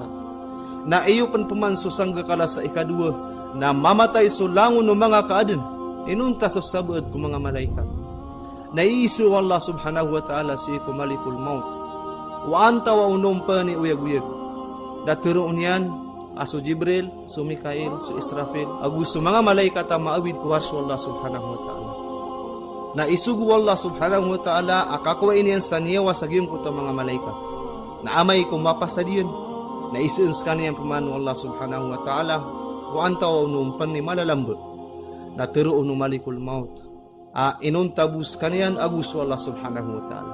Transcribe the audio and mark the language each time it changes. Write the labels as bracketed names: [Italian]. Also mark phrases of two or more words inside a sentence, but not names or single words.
[Maranao] Na iyo panpamansusangga kala sa ikadua na mamatay sulangon ng mga kaadan inunta sa sabad ko mga malaikat. Naiisu [Arabic] الله سبحانه وتعالى [Maranao] si iku [Arabic] ملك الموت. [Maranao] Wa anta wa unumpa ni uyag-uyag. Daturoon yan, aso Jibril, so Mikail, so Israfil, agus so mga malaikat ang maawid ko harsyo [Arabic] الله سبحانه وتعالى. [Maranao] Na isugu [Arabic] الله سبحانه وتعالى, [Maranao] akakuwain yan sa niyawa sa giyong ko mga malaikat. Na amay ko mapasadiyan, na isuins ka niyan pamano [Arabic] الله سبحانه وتعالى, [Maranao] wa anta wa unumpan ni malalambot. Na turoon [Arabic] ملك الموت. [Maranao] Inuntabus ka niyan, agus [Arabic] الله سبحانه وتعالى.